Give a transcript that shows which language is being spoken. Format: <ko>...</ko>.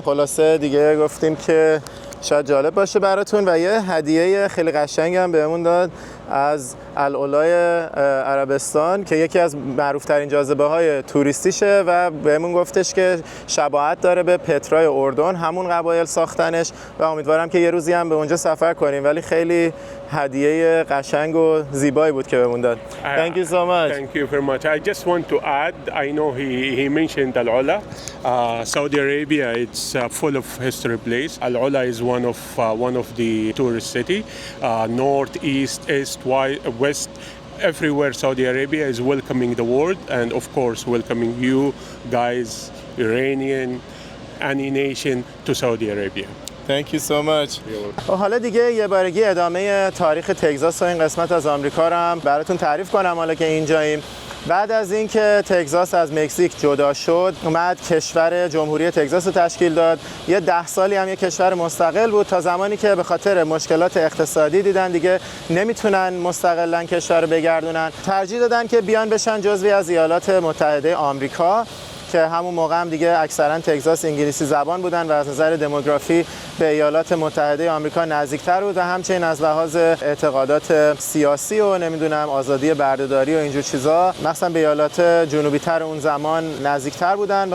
<fa>خلاصه دیگه گفتیم که شاید جالب باشه براتون و یه هدیه خیلی قشنگ هم بهمون داد از العلای عربستان که یکی از معروف‌ترین جاذبه‌های توریستیشه و بهمون گفتش که شباهت داره به پترای اردن، همون قبایل ساختنش و امیدوارم که یه روزی هم به اونجا سفر کنیم. ولی خیلی هدیه قشنگ و زیبایی بود که بهمون داد.</fa> <en>Thank you so much. Thank you very much. I just want to add, I know he mentioned Al-Ula. Saudi Arabia, it's full of history place. Al-Ula is one of the tourist city. North, east, west, everywhere Saudi Arabia is welcoming the world and of course welcoming you guys, Iranian, any nation to Saudi Arabia. Thank you so much.</en> <fa>حالا دیگه یه بارگی ادامه تاریخ تگزاس و این قسمت از آمریکا رو هم براتون تعریف کنم. حالا که اینجاییم، بعد از اینکه تگزاس از مکزیک جدا شد، اومد کشور جمهوری تگزاس رو تشکیل داد. یه 10 سالی هم یه کشور مستقل بود تا زمانی که به خاطر مشکلات اقتصادی دیدن دیگه نمیتونن مستقلاً کشور رو بگردونن، ترجیح دادن که بیان بشن جزوی از ایالات متحده آمریکا که همون موقع هم دیگه اکثرا تگزاس انگلیسی زبان بودن و از نظر دموگرافی به ایالات متحده آمریکا نزدیکتر بود و همچنین از لحاظ اعتقادات سیاسی و نمیدونم آزادی بردهداری و اینجور چیزا مثلا به ایالات جنوبی تر اون زمان نزدیکتر بودن.</fa>